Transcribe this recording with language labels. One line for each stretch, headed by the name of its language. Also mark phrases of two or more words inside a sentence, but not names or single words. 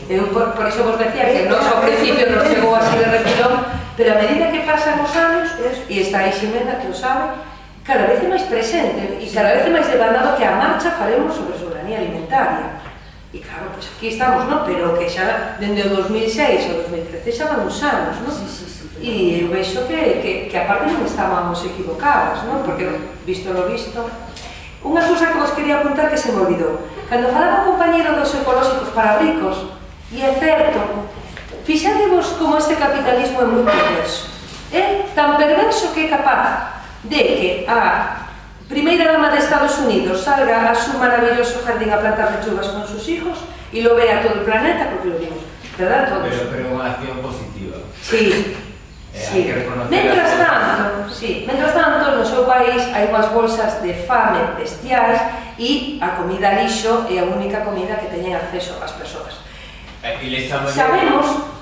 Galician: Eu por iso vos decía que non ao principio nos chegou así de refilón, pero a medida que pasan os anos, e está aí Ximena que o sabe, cada vez é máis presente e cada vez é máis demandado que a marcha faremos sobre soberanía alimentaria. E claro, pois aquí estamos, non? Pero que xa dende o 2006 ao 2013 xa van uns anos, non? E eu vexo que aparte non estábamos equivocadas, non? Porque,
Spanish: visto lo visto...
Galician: Unha cousa que vos quería apuntar que se me olvidou. Cando falaba o compañeiro dos ecolóxicos para ricos, e é certo, fixadevos como este capitalismo é moi perverso. É tan perverso que é capaz de que a primeira dama de Estados Unidos
Spanish: salga a su maravilloso jardín a plantar lechugas con sus hijos e lo vea todo el planeta, porque lo vimos, ¿verdad? Todos.
Galician: Pero unha acción positiva.
Spanish: Sí. Sí.
Galician: Mentras tanto, no seu país hai unhas bolsas de fame bestiais e a comida lixo é a única comida que teñen acceso as persoas. Sabemos...